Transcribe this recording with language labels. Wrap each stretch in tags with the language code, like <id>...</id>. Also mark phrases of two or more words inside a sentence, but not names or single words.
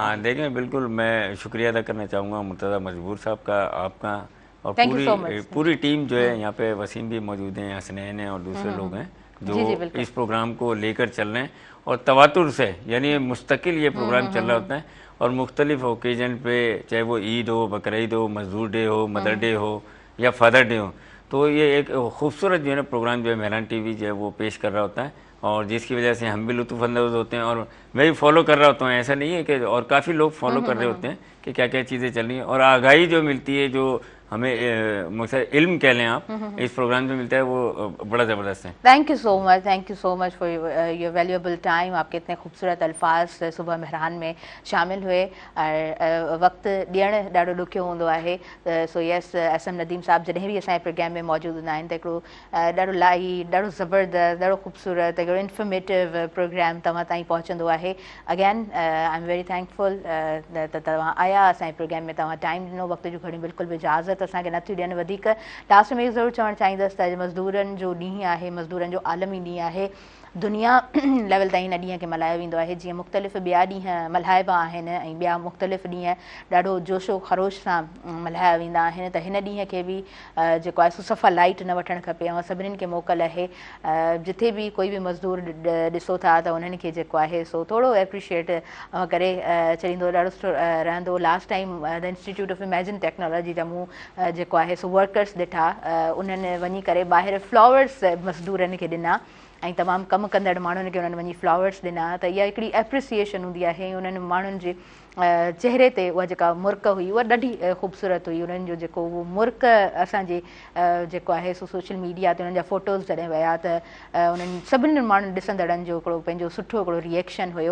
<ur>ہاں دیکھیں، بالکل میں شکریہ ادا کرنا چاہوں گا مرتضیٰ مجبور صاحب کا، آپ کا، اور پوری ٹیم جو ہے یہاں پے، وسیم بھی موجود ہیں، حسنین ہیں اور دوسرے لوگ ہیں جو اس پروگرام کو لے کر چل رہے ہیں، اور تواتر سے، یعنی مستقل یہ پروگرام چل رہا ہوتا ہے، اور مختلف اوکیژن پے، چاہے وہ عید ہو، بقرعید ہو، مزدور ڈے ہو,</ur> <en>Mother Day</en> <ur>ہو یا</ur> <en>Father Day</en> <ur>ہو، تو یہ ایک خوبصورت جو ہے نا پروگرام جو ہے مہران ٹی وی جو ہے وہ پیش کر رہا ہوتا ہے، اور جس کی وجہ سے ہم بھی لطف اندوز ہوتے ہیں، اور میں بھی فالو کر رہا ہوتا ہوں. ایسا نہیں ہے کہ، اور کافی لوگ فالو کر رہے ہوتے ہیں کہ کیا کیا چیزیں چل رہی ہیں، اور آگاہی جو ملتی ہے، جو ہمیں مقصد علم کہہ لیں آپ، اس پروگرام سے ملتا ہے وہ بڑا زبردست ہے.</ur> <en>Thank you so much for your valuable time.</en> <ur>آپ کے اتنے خوبصورت الفاظ صبح مہران میں شامل ہوئے اور</ur> <sd>वक़्तु ॾियणु ॾाढो ॾुखियो हूंदो आहे।</sd> <en>so yes,</en> <sd>SM नदीम साहब जॾहिं बि असांजे प्रोग्राम में मौजूदु हूंदा आहिनि त हिकिड़ो ॾाढो लाइट, ॾाढो ज़बरदस्त, ॾाढो ख़ूबसूरत, हिकिड़ो इंफॉर्मेटिव प्रोग्राम तव्हां ताईं पहुचंदो आहे।</sd> <en>again I am very thankful</en> <sd>त तव्हां आया असांजे प्रोग्राम में, तव्हां टाइम ॾिनो, वक़्त जो घणी बिल्कुलु बि इजाज़त असांखे नथी ॾियनि। वधीक लास्ट में ज़रूरु चवणु चाहींदसि त अॼु मज़दूरनि जो ॾींहुं आहे, मज़दूरनि जो आलमी ॾींहुं आहे। दुनिया लेवल ताईं हिन ॾींहं खे मल्हायो वेंदो आहे, जीअं मुख़्तलिफ़ ॿिया ॾींहं मल्हाइबा आहिनि ऐं ॿिया मुख़्तलिफ़ ॾींहं ॾाढो जोशो ख़रोश सां मल्हाया वेंदा आहिनि। त हिन ॾींहं खे बि जेको आहे सो सफ़ा लाइट न वठणु खपे ऐं सभिनीनि खे मोकल आहे, जिथे बि कोई बि मज़दूर ॾिसो था त उन्हनि खे जेको आहे सो थोरो एप्रिशिएट करे छॾींदो, ॾाढो सुठो रहंदो।</sd> <en>last time</en> <sd>द इंस्टीट्यूट ऑफ इमेजिन टेक्नोलॉजी जा मूं जेको आहे सो वर्कर्स ॾिठा, उन्हनि वञी करे ॿाहिरि फ्लावर्स मज़दूरनि खे ॾिना ऐं तमामु कमु कंदड़ माण्हुनि खे उन्हनि वञी फ्लावर्स ॾिना। त इहा हिकिड़ी एप्रिसिएशन हूंदी आहे। उन्हनि माण्हुनि जे चहिरे ते उहा जेका मुर्क हुई उहा ॾाढी ख़ूबसूरत हुई। उन्हनि जो जेको उहो मुर्क असांजे जेको आहे सो</sd> <en>social media</en> <sd>ते उन्हनि जा फ़ोटोज़ जॾहिं विया त उन्हनि सभिनी माण्हुनि ॾिसंदड़नि जो हिकिड़ो पंहिंजो सुठो हिकिड़ो रिएक्शन हुयो।</sd>